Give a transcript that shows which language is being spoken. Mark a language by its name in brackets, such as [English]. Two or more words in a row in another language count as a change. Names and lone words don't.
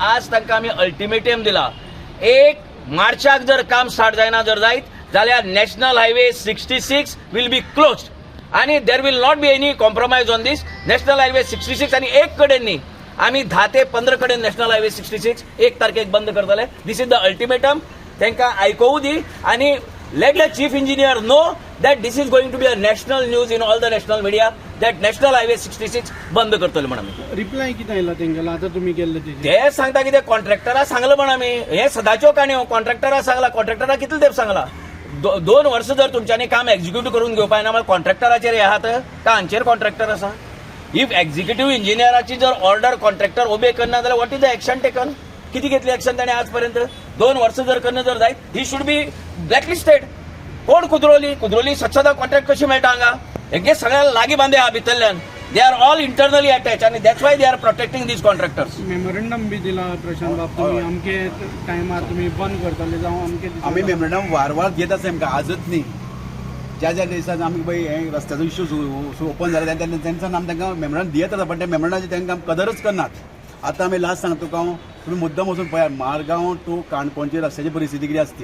[Konkani] आज तांकां आमी अल्टिमेटम दिला. 1 मार्चाक जर काम स्टार्ट जायना जर जायत जाल्यार [English] national highway 66 will be closed [Konkani] आणि [English] there will not be any compromise on this. national highway [Konkani] 66 आणि एक कडेन न्ही, आमी 10 ते 15 कडेन [English] national highway [Konkani] 66 1 तारखेक बंद करतले. [English] this is the ultimatum. [Konkani] तांकां आयकोवू दी आणि [English] let the chief engineer know that this is going to be a national news in all the national media that national highway 66 [Konkani] बंद करतले म्हण आमी. रिप्लाय कितें आयला तेंगेलो आतां तुमी केल्ले तेजे? ते सांगता कितें कॉन्ट्रॅक्टरा सांगला म्हण आमी. हे सदाच्यो काणयो कॉन्ट्रॅक्टरा सांगला. कॉन्ट्रॅक्टरा कितले तेंप सांगला. 2 वर्स जर तुमच्यांनी काम एक्झिक्युटीव करून घेवपा ना कॉन्ट्रॅक्टराचेर हे आहात का हांचेर कॉन्ट्रॅक्टर आसा. [English] if executive [Konkani] इंजिनियराची जर ऑर्डर कॉन्ट्रॅक्टर ओबे करना जाल्यार [English] what is the action taken. [Konkani] किती घेतली एक्शन ताणें आज पर्यंत. 2 वर्स जर करना जर जायत [English] he should be blacklisted. [Konkani] कोण कुद्रोली स्वच्छता कॉन्ट्रॅक्ट कशी मेळटा हांगा. हेंगे सगळ्यांना लागीं बांदे आहा भितरल्यान. [English] they are all internally attach आणि that's why they are protecting these contractors. [Konkani] मेमोरंडम बी दिला प्रशांत बाब तुमी अमके टायमार तुमी बंद करतले जावं अमके आमी मेमोरंडम वारंवार दित आसा आमकां. आजच न्ही, ज्या दिसान आमी पळय हे रस्त्याचो [English] issue open [Konkani] जाला तेन्ना आमी तांकां मेमोरंडम दियत आसा. पण त्या मेमोरंडाची तांकां कदरच करनात. आतां आमी लास्ट सांगता तुका हांव, तुमी मुद्दम वचून पळयात मारगांव टू काणकोणची रस्त्याची परिस्थिती कितें आसती.